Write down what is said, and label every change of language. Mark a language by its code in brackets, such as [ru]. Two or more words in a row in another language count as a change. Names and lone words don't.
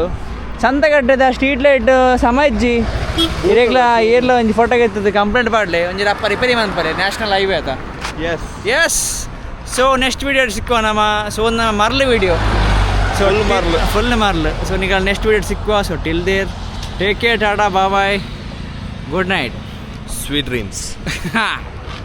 [tcy] ಸಂತೆಗಡ್ಡೆದ [en] street light [tcy] ಸಮಜ್ಜಿ ಇರೆಗ್ಲ ಏರ್ಲ ಒಂಜಿ ಫೋಟೋಗೆ ಎತ್ತದು ಕಂಪ್ಲೇಂಟ್ ಪಾಡ್ಲೆ ಒಂಜಿ ರಪ್ಪ ರಿಪೇರಿ ಮನ್ಪರೆ [en] national highway [tcy] ಆತ. [en] yes so next video [tcy] ಸಿಕ್ಕುವ ನಮ್ಮ. ಸೊ ಒಂದು ನಮ್ಮ ಮರ್ಲು ವೀಡಿಯೋ, ಸೊ ಫುಲ್ ಮರ್ಲು. ಸೊ ನಿಗ ನೆಕ್ಸ್ಟ್ ವೀಡಿಯೋ ಸಿಕ್ಕುವ. [en] So till there take care, tata bye, good night, Sweet dreams.